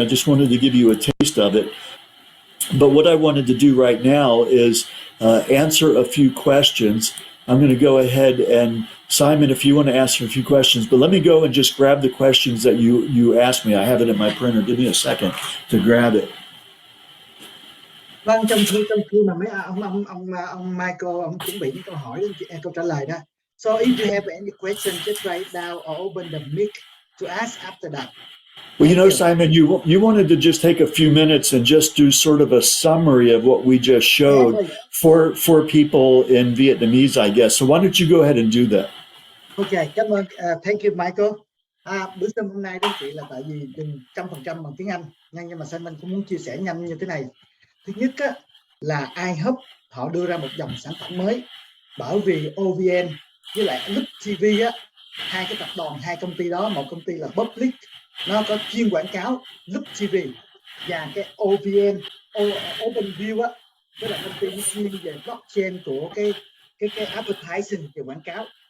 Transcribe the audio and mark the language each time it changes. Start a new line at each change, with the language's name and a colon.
English: I just wanted to give you a taste of it. But what I wanted to do right now is answer a few questions. I'm going to go ahead and, Simon, if you want to ask a few questions, but let me go and just grab the questions that you asked me. I have it in my printer. Give me a second to grab it.
Vietnamese: Vâng, trong khi mà mấy ông Michael ông chuẩn bị những câu hỏi câu trả lời đó.
English: So if you have any question, just write down or open the mic to ask after that. Well, Simon, you wanted to just take a few minutes and just do sort of a summary of what we just showed for people in Vietnamese, I guess. So why don't you go ahead and do that? Okay,
Vietnamese: cảm ơn.
English: Thank you, Michael.
Vietnamese: Bữa Zoom hôm nay đó chị là tại vì 100% bằng tiếng Anh, nhưng mà Simon cũng muốn chia sẻ nhanh như thế này. Thứ nhất á, là iHub họ đưa ra một dòng sản phẩm mới, bởi vì OVN với lại Loop TV á, hai cái tập đoàn, hai công ty đó, một công ty là Public, nó có chuyên quảng cáo Loop TV, và cái OVN OpenView á, tức là công ty chuyên về blockchain của cái advertising về quảng cáo.